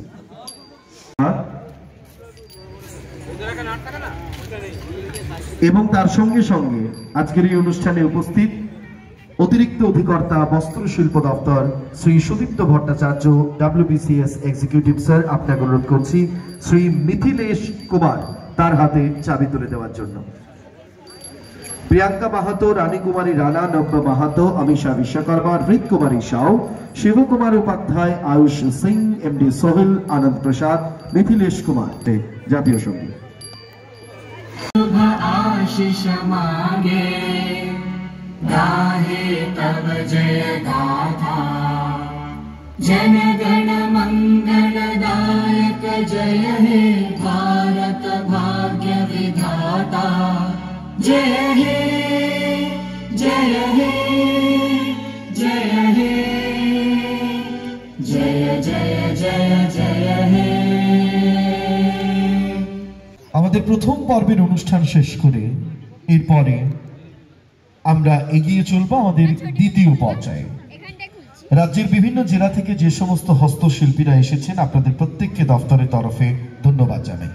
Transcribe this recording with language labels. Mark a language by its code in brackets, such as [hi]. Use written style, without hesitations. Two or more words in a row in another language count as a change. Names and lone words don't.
[bn] এবং তার সঙ্গে সঙ্গে আজকের এই অনুষ্ঠানে উপস্থিত অতিরিক্ত অধিকর্তা বস্ত্র শিল্প দপ্তর শ্রী সুদীপ্ত ভট্টাচার্য, WBCS [en] executive sir, [bn] আপনাকে অনুরোধ করছি শ্রী মিথিলেশ কুমার তার হাতে চাবি তুলে দেওয়ার জন্য। প্রিয়াঙ্কা মাহাতো, রানী কুমারী রানা, নব্য মাহাতো, অমিশা বিশ্বকর্মা, হৃদ কুমারী সাউ, শিবকুমার উপাধ্যায়, আয়ুষ সিং, MD সোহেল, আনন্দ প্রসাদ, মিথিলেশ কুমার। জাতীয় সঙ্গীত। আশিস মাগে গাহে তব জয় গাথা, জন গণ মঙ্গলদায়ক জয় হে ভারত ভাগ্য বিধাতা, জয় হে জয় হে জয় হে জয় জয় জয় জয় হে। আমাদের প্রথম পর্বের অনুষ্ঠান শেষ করে এরপরে আমরা এগিয়ে চলবো আমাদের দ্বিতীয় পর্যায়ে। রাজ্যের বিভিন্ন জেলা থেকে যে সমস্ত হস্তশিল্পীরা এসেছেন, আপনাদের প্রত্যেককে দপ্তরের তরফে ধন্যবাদ জানাই।